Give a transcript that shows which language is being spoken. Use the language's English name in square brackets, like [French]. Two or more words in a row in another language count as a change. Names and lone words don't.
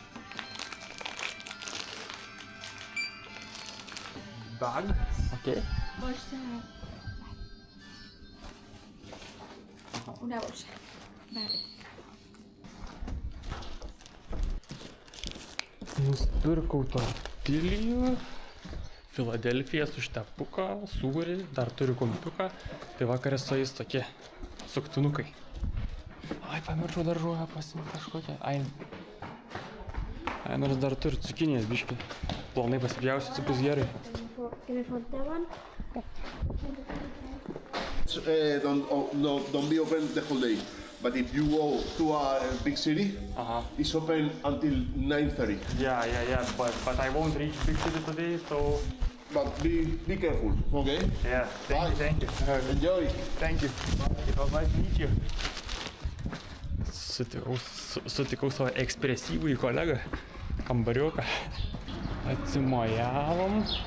[English] Bag. Okay. [Spanish] Bolsa. Una bolsa. Vale. [Lithuanian] Nusipirkau tortilijų, Filadelfiją su štepuką, sūrį, dar turiu kumpiuką, tai vakarė su jais tokie suktinukai. Ai, pamiršau daržovę pasimti kažkokią, ai, nors dar turiu cukinijas biškį, plonai pasipjausiu, bus gerai. [Spanish] Que me faltaban. [English] Don't be open the whole day. But if you go to a big city, it's open until 9:30. Yeah, but I won't reach big city today, so... But be careful, okay? Yeah, thank you. Enjoy. Thank you. It was nice to meet you. [Lithuanian] Sutikau savo ekspresyvųjį kolegą, kambariuką. Atsimojavom.